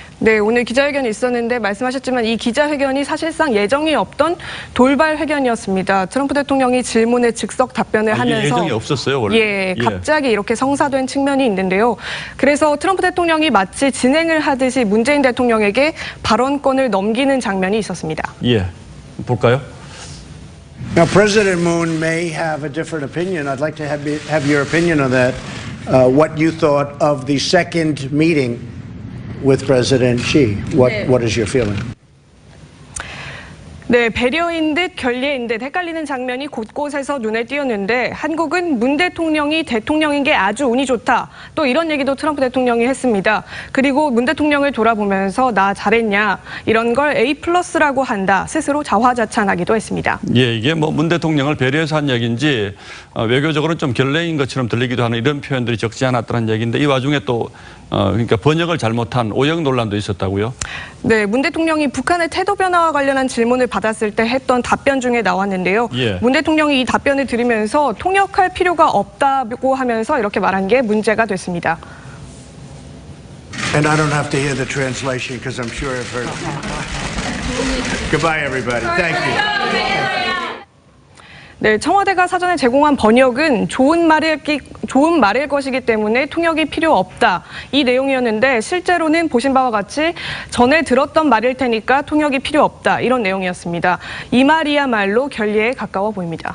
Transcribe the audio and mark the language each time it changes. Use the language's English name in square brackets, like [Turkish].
[Korean] 네, 오늘 기자회견이 있었는데 말씀하셨지만 이 기자회견이 사실상 예정이 없던 돌발 회견이었습니다. 트럼프 대통령이 질문에 즉석 답변을 하면서 예정이 없었어요, 원래. 예, 갑자기 이렇게 성사된 측면이 있는데요. 그래서 트럼프 대통령이 마치 진행을 하듯이 문재인 대통령에게 발언권을 넘기는 장면이 있었습니다. 예, 볼까요? [English] Now, President Moon may have a different opinion. I'd like to have your opinion on that. What you thought of the second meeting with President Xi. What is your feeling? [Korean] 네, 배려인 듯 결례인 듯 헷갈리는 장면이 곳곳에서 눈에 띄었는데 한국은 문 대통령이 대통령인 게 아주 운이 좋다. 또 이런 얘기도 트럼프 대통령이 했습니다. 그리고 문 대통령을 돌아보면서 나 잘했냐 이런 걸 A+라고 한다. 스스로 자화자찬하기도 했습니다. 예, 이게 뭐 문 대통령을 배려해서 한 얘기인지 외교적으로는 좀 결례인 것처럼 들리기도 하는 이런 표현들이 적지 않았다는 얘기인데 이 와중에 또 그러니까 번역을 잘못한 오역 논란도 있었다고요? 네, 문 대통령이 북한의 태도 변화와 관련한 질문을 받았을 때 했던 답변 중에 나왔는데요. 예. 문 대통령이 이 답변을 들으면서 통역할 필요가 없다고 하면서 이렇게 말한 게 문제가 됐습니다. [English] And I don't have to hear the translation because I'm sure I've heard it. Goodbye, everybody. Thank you. [Korean] 네, 청와대가 사전에 제공한 번역은 좋은 말일 것이기 때문에 통역이 필요 없다. 이 내용이었는데 실제로는 보신 바와 같이 전에 들었던 말일 테니까 통역이 필요 없다. 이런 내용이었습니다. 이 말이야말로 결례에 가까워 보입니다.